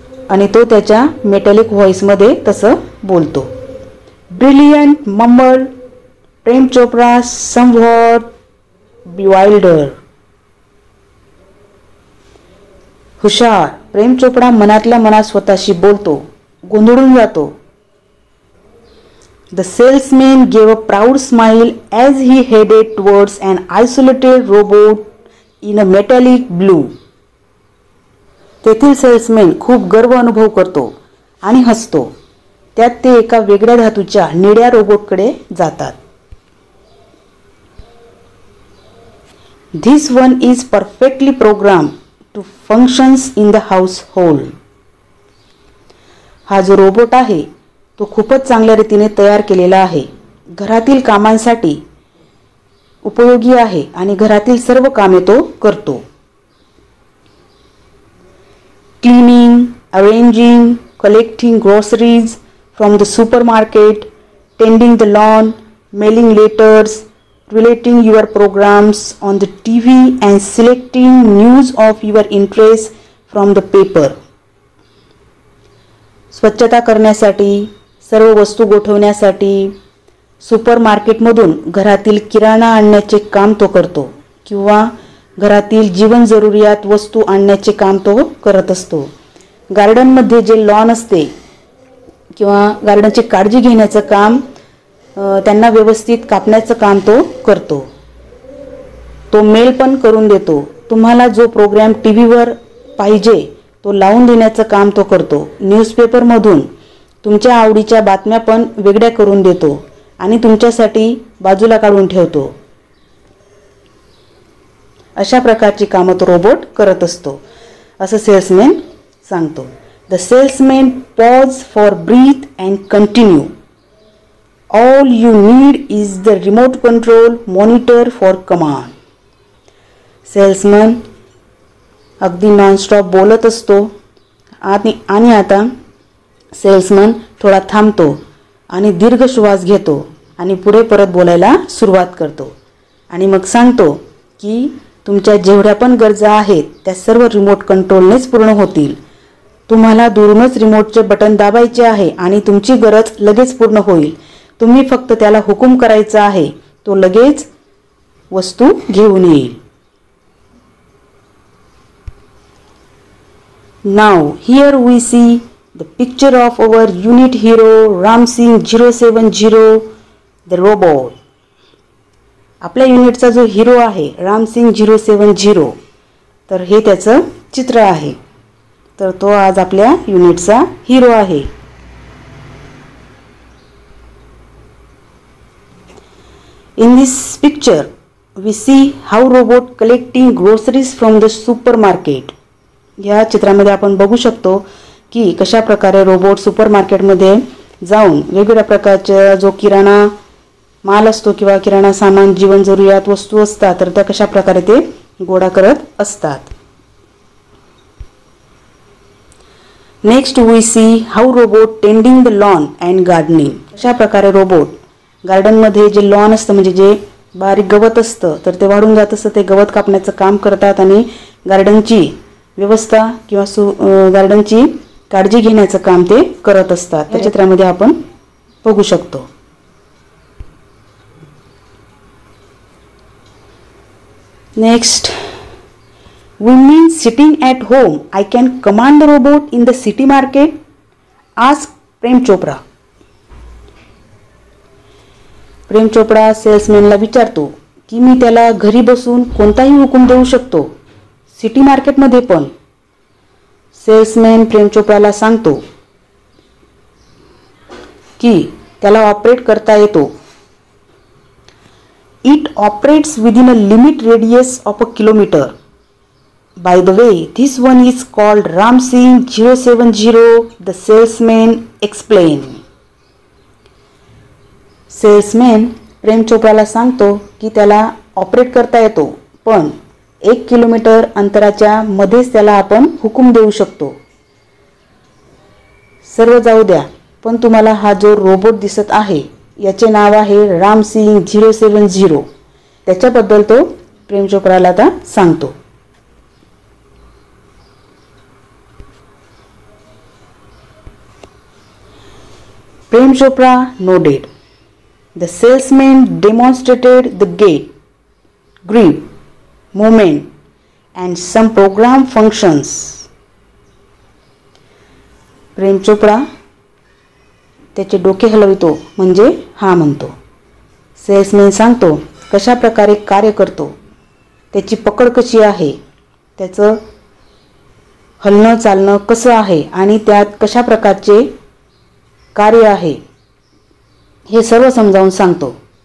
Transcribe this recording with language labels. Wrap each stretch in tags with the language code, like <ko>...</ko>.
<mr>आणि तो त्याच्या मेटॅलिक व्हॉइस मध्ये तसं बोलतो.</mr> <en>Brilliant mumble Prem Chopra somewhat bewildered.</en> <mr>हुशार प्रेम चोप्रा मनातल्या मनात स्वतःशी बोलतो, गोंधळून जातो.</mr> <en>The salesman gave a proud smile as he headed towards an isolated robot in a metallic blue.</en> <mr>तेथील सेल्समॅन खूप गर्व अनुभव करतो आणि हसतो. त्यात ते एका वेगळ्या धातूच्या निळ्या रोबोटकडे जातात.</mr> <en>This one is perfectly programmed to functions in the household.</en> <mr>हा जो रोबोट आहे तो खूपच चांगल्या रीतीने तयार केलेला आहे. घरातील कामांसाठी उपयोगी आहे आणि घरातील सर्व कामे तो करतो.</mr> <en>Cleaning, arranging, collecting groceries from the supermarket, tending the lawn, mailing letters, relating your programs on the TV and selecting news of your interest from the paper.</en> <mr>स्वच्छता करण्यासाठी, सर्व वस्तू गोठवण्यासाठी, सुपरमार्केटमधून घरातील किराणा आणण्याचे काम तो करतो किंवा घरातील जीवन जरुरियात वस्तू आणण्याचे काम तो करत असतो. गार्डनमध्ये जे लॉन असते किंवा गार्डनची काळजी घेण्याचं काम, त्यांना व्यवस्थित कापण्याचं काम तो करतो. तो मेल पण करून देतो. तुम्हाला जो प्रोग्राम टीव्हीवर पाहिजे तो लावून देण्याचं काम तो करतो. न्यूजपेपरमधून तुमच्या आवडीच्या बातम्या पण वेगळ्या करून देतो आणि तुमच्यासाठी बाजूला काढून ठेवतो. अशा प्रकारची कामं तो रोबोट करत असतो असं सेल्समॅन सांगतो.</mr> <en>The salesman pause for breath and continue. All you need is the remote control monitor for command.</en> <mr>Salesman अगदी नॉनस्टॉप बोलत असतो आणि आता सेल्समन थोडा थांबतो आणि दीर्घ श्वास घेतो आणि पुढे परत बोलायला सुरुवात करतो आणि मग सांगतो की तुमच्या जेवढ्या पण गरजा आहेत त्या सर्व रिमोट कंट्रोलनेच पूर्ण होतील. तुम्हाला दुरूनच रिमोटचे बटन दाबायचे आहे आणि तुमची गरज लगेच पूर्ण होईल. तुम्ही फक्त त्याला हुकूम करायचा आहे, तो लगेच वस्तू घेऊन येईल.</mr> <en>Now here we see the picture of our unit hero Ramsing 070 the robot.</en> <mr>आपल्या युनिटचा जो हिरो आहे रामसिंग 070, तर हे त्याचं चित्र आहे. तर तो आज आपल्या युनिटचा हिरो आहे.</mr> <en>In this picture we see how robot collecting groceries from the supermarket.</en> <mr>या चित्रामध्ये आपण बघू शकतो की कशा प्रकारे रोबोट सुपरमार्केटमध्ये जाऊन वेगवेगळ्या प्रकारच्या जो किराणा माल असतो किंवा किराणा सामान, जीवन जरुरियात वस्तू असतात तर त्या कशा प्रकारे ते गोळा करत असतात.</mr> <en>Next we see how robot tending the lawn and gardening.</en> <mr>अशा प्रकारे रोबोट गार्डनमध्ये जे लॉन असतं म्हणजे जे बारीक गवत असतं तर ते वाढून जात असतं, ते गवत कापण्याचं काम करतात आणि गार्डनची व्यवस्था किंवा गार्डनची काळजी घेण्याचं काम ते करत असतात. त्या चित्रामध्ये आपण बघू शकतो.</mr> <en>Next we mean sitting at home. I can command the robot in the city market. Ask Prem Chopra.</en> <mr>Prem Chopra सेल्समॅनला विचारतो की मी त्याला घरी बसून कोणताही हुकूम देऊ शकतो, सिटी मार्केटमध्ये पण. सेल्समॅन प्रेम चोप्राला सांगतो की त्याला ऑपरेट करता येतो.</mr> <en>It operates within a limit radius of a kilometer. By the way, this one is called Ramsing 070, the salesman explained.</en> <mr>Salesman प्रेम चोप्राला सांगतो की त्याला ऑपरेट करता येतो पण 1 किलोमीटर अंतराच्या मध्येच त्याला आपण हुकूम देऊ शकतो. सर्व जाऊ द्या पण तुम्हाला हा जो रोबोट दिसत आहे याचे नाव आहे रामसिंग 070. त्याच्याबद्दल तो प्रेम चोप्राला आता सांगतो.</mr> <en>Prem Chopra nodded. The salesman demonstrated the gait, grip, movement and some program functions. Prem Chopra</en> <mr>त्याचे डोके हलवितो म्हणजे हां म्हणतो. सेल्समॅन सांगतो कशा प्रकारे कार्य करतो, त्याची पकड कशी आहे, त्याचं हलणं चालणं कसं आहे आणि त्यात कशा प्रकारचे कार्य आहे हे सर्व समजावून सांगतो.</mr>